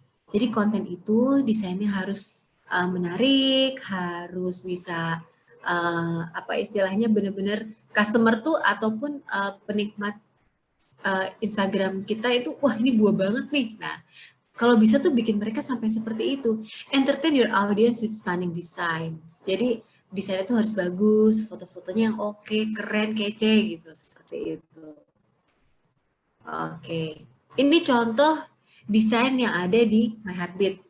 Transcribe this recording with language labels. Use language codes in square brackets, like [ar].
[id] Jadi konten itu desainnya harus menarik, harus bisa istilahnya benar-benar customer tuh ataupun penikmat Instagram kita itu wah ini gua banget nih. Nah, kalau bisa tuh bikin mereka sampai seperti itu. [en] Entertain your audience with stunning design. [id] Jadi desainnya tuh harus bagus, foto-fotonya yang oke, keren, kece gitu seperti itu. Oke. Ini contoh desain yang ada di My Heartbeat.